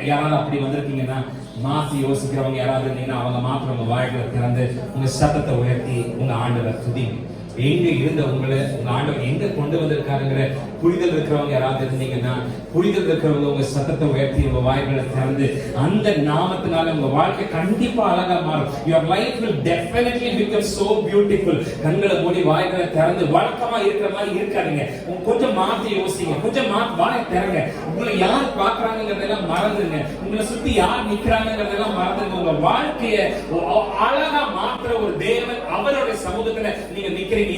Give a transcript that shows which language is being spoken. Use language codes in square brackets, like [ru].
[ta] யாராவது அப்படி வந்திருக்கீங்கன்னா மாத்தி யோசிக்கிறவங்க யாராவது இருந்தீங்கன்னா அவங்க மாத்திரம் உங்க வாழ்க்கையில திறந்து உங்க சத்தத்தை உயர்த்தி உங்க ஆண்டவரை துதிங்க. எங்க இருந்த உங்களை உங்க ஆண்டவர் எங்க கொண்டு வந்திருக்காருங்கிற புரிதல் இருக்கிறவங்க யாராவது இருந்தீங்கன்னா, புரிதல் இருக்கிறவங்க உங்க சத்தத்தை உயர்த்தி உங்க வாய்களை திறந்து அந்த நாமத்தினால உங்க வாழ்க்கை கண்டிப்பா அழகா மாறும். [en] Your life will definitely become so beautiful. [ta] கண்களை மூடி வாய்களை திறந்து வழக்கமா இருக்கிற மாதிரி இருக்காதீங்க. கொஞ்சம் மாத்தி யோசிங்க, கொஞ்சம் வாயை திறங்க. உங்களை யார் பாக்குறாங்கிறதெல்லாம் மறந்துங்க, உங்களை சுத்தி யார் நிக்கிறாங்கிறதெல்லாம் மறந்துங்க. உங்க வாழ்க்கைய அழகா மாற்ற ஒரு தேவன் அவருடைய சமூகத்துல நீங்க நிக்கிறீங்க.